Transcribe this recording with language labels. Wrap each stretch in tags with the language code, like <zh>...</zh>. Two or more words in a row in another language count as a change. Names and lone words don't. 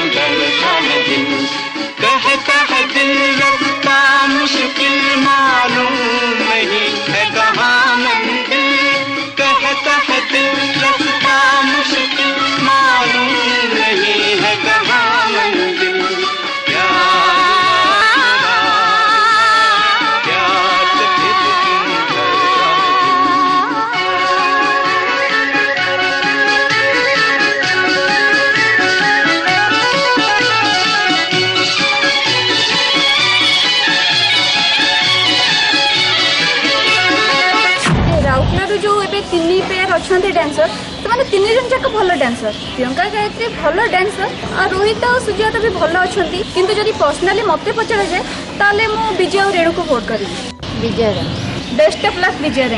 <hi>डरता है दिल कहता है दिल रास्ता मुश्किल मालूम नहीं है कहाँ मंजिल कहता है दिल रास्ता मुश्किल मालूम नहीं है कहाँ मंजिल प्यार से फिर क्यों डरता है</hi> <or>ରାଉରକେଲାରୁ ଯୋଉ ଏବେ ତିନି ପେୟାର ଅଛନ୍ତି ଡ୍ୟାନ୍ସର ସେମାନେ ତିନି ଜଣ ଯାକ ଭଲ ଡ୍ୟାନ୍ସର ପ୍ରିୟଙ୍କା ଗାୟତ୍ରୀ ଭଲ ଡ୍ୟାନ୍ସର ଆଉ ରୋହିତ ଆଉ ସୁଜାତା ବି ଭଲ ଅଛନ୍ତି କିନ୍ତୁ ଯଦି ପର୍ସନାଲି ମୋତେ ପଚରାଯାଏ ତାହେଲେ ମୁଁ ବିଜୟ ଆଉ ରେଣୁକୁ ଭୋଟ କରିବି ବିଜୟ</or> <en>best of luck</en> <or>ବିଜୟ ରେଣୁ</or>